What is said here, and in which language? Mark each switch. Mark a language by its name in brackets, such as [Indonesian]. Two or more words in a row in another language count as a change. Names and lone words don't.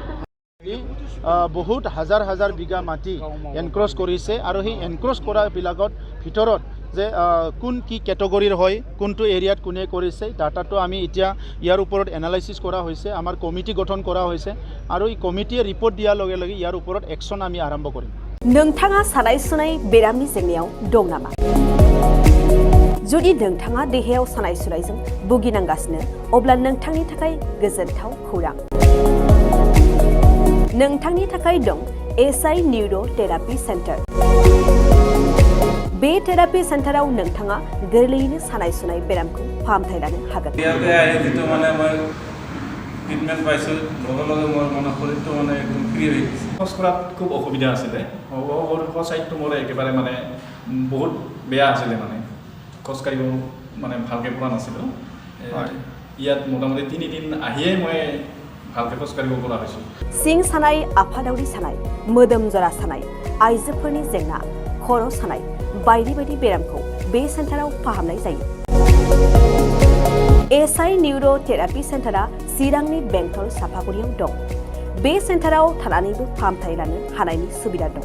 [Assamese] বহুত হাজাৰ বিঘা মাটি এনক্ৰচ কৰিছে আৰু সেই এনক্ৰচ কৰাবিলাকত ভিতৰত যে কোন কি কেটেগৰীৰ হয়, কোনটো এৰিয়াত কোনে কৰিছে, ডাটাটো আমি এতিয়া ইয়াৰ ওপৰত এনালাইচিছ কৰা হৈছে। আমাৰ কমিটি গঠন কৰা হৈছে আৰু এই কমিটিয়ে ৰিপৰ্ট দিয়াৰ লগে লগে ইয়াৰ ওপৰত একশ্যন আমি আৰম্ভ কৰিম। [Bodo] नोंथाङा सानाय सुनाय बेरामनि जेंनायाव दं नामा? जुदि नोंथाङा देहायाव सानाय सुनायजों भुगिनांगासिनो अब्ला नोंथांनि थाखाय गोजोनथाव खौरां। नोंथांनि थाखाय दं SI निउर' थेरापि सेन्टार। बे थेरापि सेन्टाराव नोंथाङा गोरलैयैनो सानाय सुनाय बेरामखौ फाहामथाय लानो हागोन। [Assamese] ট্ৰিটমেণ্ট পাইছোঁ, লগে লগে মোৰ শৰীৰটো একদম ফ্ৰী হৈ গৈছে। খোজ কঢ়াত খুব অসুবিধা আছিলে। চাইডটো মোৰ একেবাৰে বহুত বেয়া আছিলে। খোজকাঢ়িব ভালকৈ পৰা নাছিলোঁ। ইয়াত মোটামুটি 3 দিন আহিয়ে মই ভালকৈ খোজকাঢ়িব পৰা হৈছোঁ। [Bodo] सिं सानाय, आफादावरि सानाय, मोदोम जरा सानाय, आइजोफोरनि जेंना, खर' सानाय बायदि बायदि बेरामखौ बे सेन्टाराव फाहामनाय जायो। SI निउर' थेरापि सेन्टारा चिरांनि बेंटल सापागुरियाव दं। बे सेन्टाराव थानानैबो फाहामथाय लानो हानायनि सुबिदा दं।